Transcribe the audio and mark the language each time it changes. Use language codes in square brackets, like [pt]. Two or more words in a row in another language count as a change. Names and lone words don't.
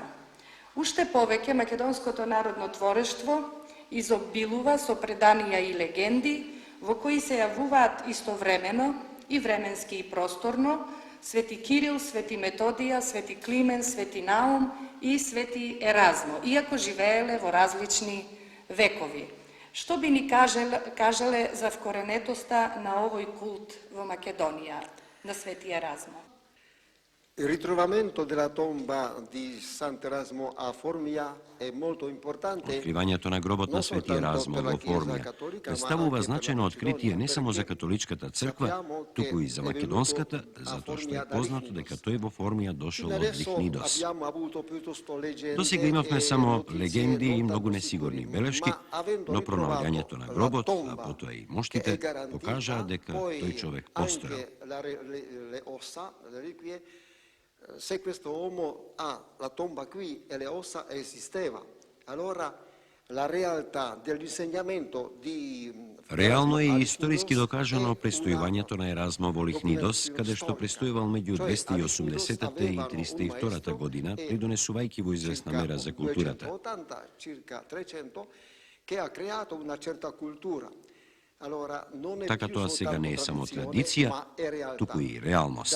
[mk] Уште повеќе македонското народно творештво изобилува со преданија и легенди, во кои се јавуваат истовремено и временски и просторно Свети Кирил, Свети Методија, Свети Климен, Свети Наум и Свети Еразмо, иако живееле во различни векови. Што би ни кажале за вкоренетоста на овој култ во Македонија, на Свети Еразмо? [it] Il ritrovamento della tomba di Sant'Erasmo a Formia è molto importante. [mk] Откривањето на гробот на Свети Еразмо во Формија представува значајно откритие не само за католичката црква, туку и за македонската, затоа што е познато дека тој во Формија дошол од Лихнидос. Досега имавме само легенди и многу несигурни белешки, но пронаоѓањето на гробот, а потоа и моштите, покажаа дека тој човек постоел. [it] Se questo uomo ha la tomba qui e le ossa esisteva, allora la realtà dell'insegnamento di [mk] Реално е историски докажано престојувањето на Еразмо во Лихнидос, каде што престојувал меѓу 280-та и 302-та година, придонесувајќи во известна мера за културата. Така тоа сега не е само традиција, туку и реалност.